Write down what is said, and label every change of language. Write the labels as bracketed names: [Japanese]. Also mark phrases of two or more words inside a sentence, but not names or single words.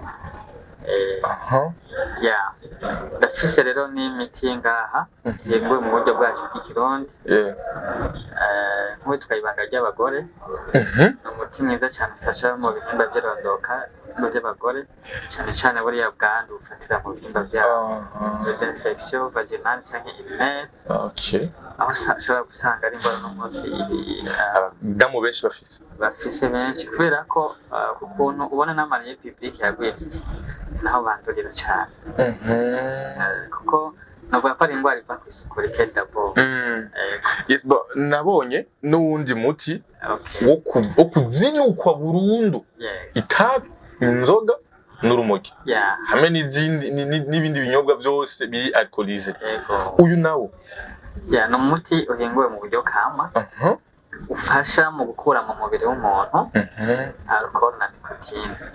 [Rundi] Ndafise rero n'imiti ngaha yeguwe mu buryo bwacu bw'ikirundi nk'uwitwa ibanga ry'abagore. Ni umuti mwiza cyane ufasha mu bihimba by'irondoka by'abagore cyane cyane buriya bwandu bufatira mu bihimba byabo, [French] les infections vaginales cyangwa urinaires. [Rundi] Aho ushobora gusanga ari indwara n'umunsi abadamu benshi bafise benshi kubera ko ukuntu ubona n'amariye publique yagwiriye naho bandurira cyane kuko navuga ko ari indwara iva ku isuku rike d'abord. [English] Yes, but [Rundi] nabonye n'uwundi muti wo kuzinukwa burundu itabi, inzoga n'urumogi hamwe n'ibindi binyobwa byose biri alcoolize. Uyu nawo ni umuti uhinguwe mu buryo kama ufasha mu gukura mu mubiri w'umuntu alcohol na nicotine.